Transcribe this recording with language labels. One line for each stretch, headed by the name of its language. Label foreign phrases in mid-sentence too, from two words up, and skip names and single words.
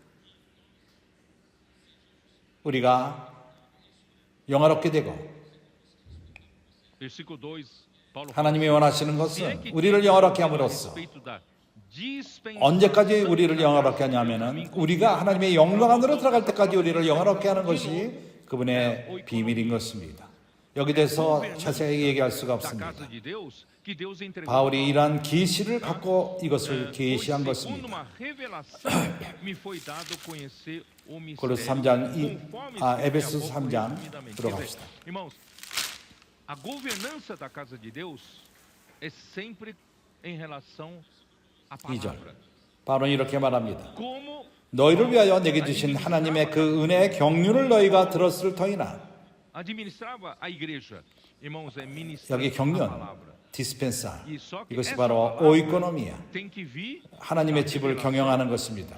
Korean: 우리가 영화롭게 되고 하나님이 원하시는 것은 우리를 영화롭게 함으로써 언제까지 우리를 영화롭게 하냐면은 우리가 하나님의 영광 안으로 들어갈 때까지 우리를 영화롭게 하는 것이 그분의 비밀인 것입니다. 여기 대해서 자세히 얘기할 수가 없습니다. 바울이 이러한 계시를 갖고 이것을 계시한 것입니다. 고린도서 3장, 에베소서 3장 들어갑시다.
Portuguese: A governança da casa de Deus é sempre em relação à palavra.
Korean: 바울은 이렇게 말합니다. 너희를 위하여 내게 주신 하나님의 그 은혜의 경륜을 너희가 들었을 터이나. 여기 경륜, 디스펜사, 이것이 바로 오이코노미아, 하나님의 집을 경영하는 것입니다.